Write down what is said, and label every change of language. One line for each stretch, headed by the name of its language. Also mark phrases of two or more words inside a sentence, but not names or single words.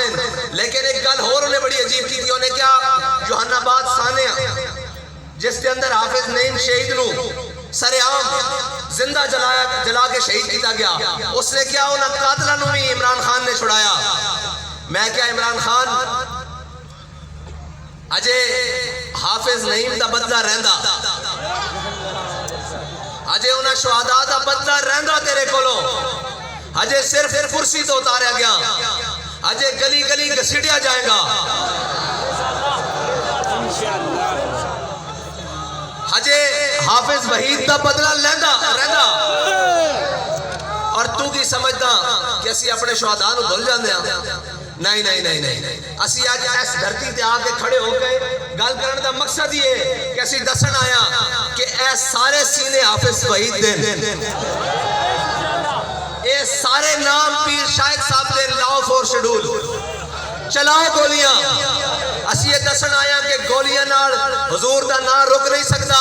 Punjabi: لیکن ایک گل اور انہیں بڑی عجیب کی تھی، انہیں کیا جوہان آباد ثانیہ جس کے اندر حافظ نعیم شہید نو سر عام زندہ جلا کے شہید کیتا گیا، اس نے کیا انہیں قاتلہ نو بھی عمران خان نے چھڑایا. میں کیا عمران خان اجے حافظ نعیم دا بدلہ رہندا، اجے انہاں شہداء دا بدلہ رہندا تیرے کولو، اجے صرف کرسی تو اتاریا گیا، اجے گلی گلی گھسیٹیا جائے گا، اجے حافظ وحید دا بدلہ رہندا. اور تو کی سمجھدا کہ اسی اپنے شہداء نو بھول جاندے ہاں؟ نہیں نہیں نہیں نہیں. اسی آج اس دھرتی تے آکے کھڑے ہو گئے گل کرن دا مقصد یہ کہ اسی دسن آیا کہ اے سارے سینے حافظ وحید دین، اے سارے نام پیر شاہد صاحب دین. لاؤ
English: four schedule
Punjabi: چلاؤ گولیاں. اسی یہ دسن آیا کہ گولیاں نال حضور دا نام روک نہیں سکتا.